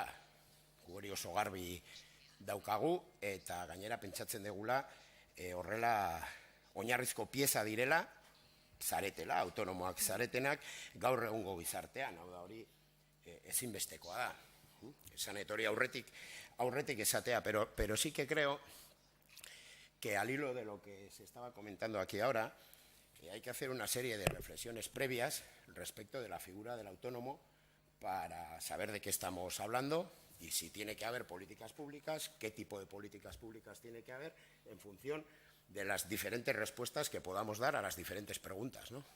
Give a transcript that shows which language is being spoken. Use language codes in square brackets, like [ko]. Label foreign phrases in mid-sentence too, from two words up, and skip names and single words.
[eu] Hori oso garbi daukagu eta gainera pentsatzen degula horrela oinarrizko pieza direla, zaretela, autonomoak zaretenak, gaur egungo gizartean, hau da hori ezinbestekoa da. Esan etorri aurretik esatea, [es] pero sí que creo que al hilo de lo que se estaba comentando aquí ahora, hay que hacer una serie de reflexiones previas respecto de la figura del autónomo para saber de qué estamos hablando y si tiene que haber políticas públicas, qué tipo de políticas públicas tiene que haber en función de las diferentes respuestas que podamos dar a las diferentes preguntas, ¿no?